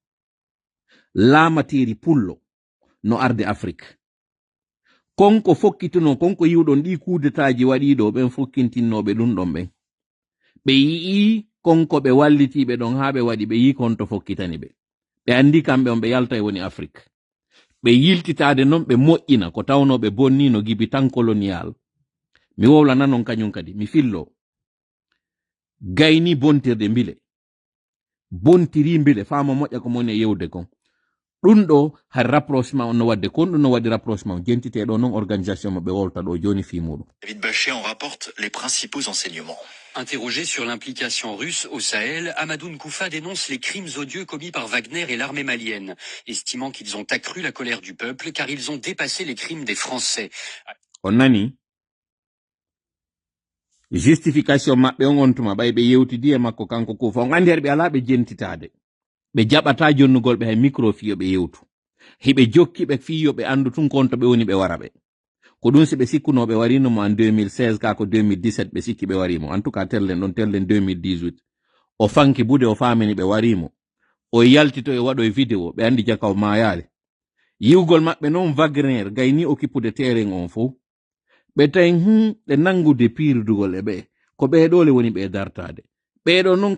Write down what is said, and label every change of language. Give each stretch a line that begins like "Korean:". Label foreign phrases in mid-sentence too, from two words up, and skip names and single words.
Fula: la materi pullo no arde Afrique konko fokkituno konko yiwdon di kudetaji wadido ben fokkintinnobe dum don ben be yi konko be walliti be don habe wadi be yi konto fokkitani be andi kambe on be yalta e woni Afrique be yiltitaade non be mo'ina ko tawno be bonni no gibi tan colonial mi wowla nanon kanyum kadi mi fillo gayni bontirde mbile bontiri mbile faama moƴƴa ko moni yewde kon ɗum ɗo har rapprochement on no wadde kon ɗum no waɗi rapprochement jentiteɗo non organisation mo ɓe wolta ɗo joni fi muɗum.
French: David Bachet en rapporte les principaux enseignements. Interrogé sur l'implication russe au Sahel, Amadoun Koufa dénonce les crimes odieux commis par Wagner et l'armée malienne, estimant qu'ils ont accru la colère du peuple car ils ont dépassé les crimes des Français.
Fula: On nani justification maɓɓe on gontuma ɓay ɓe yewtidi e makko kanko Koufa on andi ɓe ala ɓe jentitade ɓe jaɓata jonnugol ɓe hay micro fiyo ɓe yewtu hiɓe jokki ɓe fiyo ɓe andu tun konto ɓe woni ɓe wara ɓe ko ɗum si ɓe sikkunoɓe warinomo en 2016 ka ko 2017 ɓe sikki ɓe warimo
French: en tout cas
Fula: tellen ɗon tellen 2018 o fanki bude o famini ɓe warimo o yaltito e waɗo e vidéo ɓe andi jakaw mayale yiwgol maɓɓe noon Wagner gayni okkipude terrain on fo ɓe tawi ɓe nangude piirdugol e ɓe ko ɓeɗole woni ɓe dartade ɓeɗo noon